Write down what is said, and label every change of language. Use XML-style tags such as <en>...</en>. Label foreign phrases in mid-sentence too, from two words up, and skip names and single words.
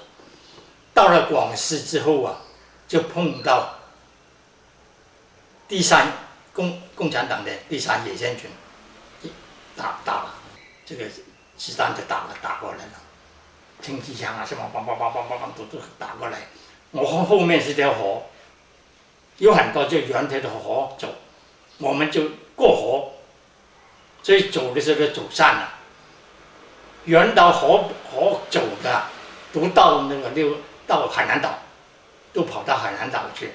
<zh>到了廣西之後啊，就碰到共產黨的第3野戰軍。打了，這個子彈就打過來了，輕機槍啊什麼，砰都打過來。我後面是條河，有很多就沿着河走，我們就過河所以走的时候就走散了。原到河走的，都到到海南岛，都跑到海南岛去。</zh>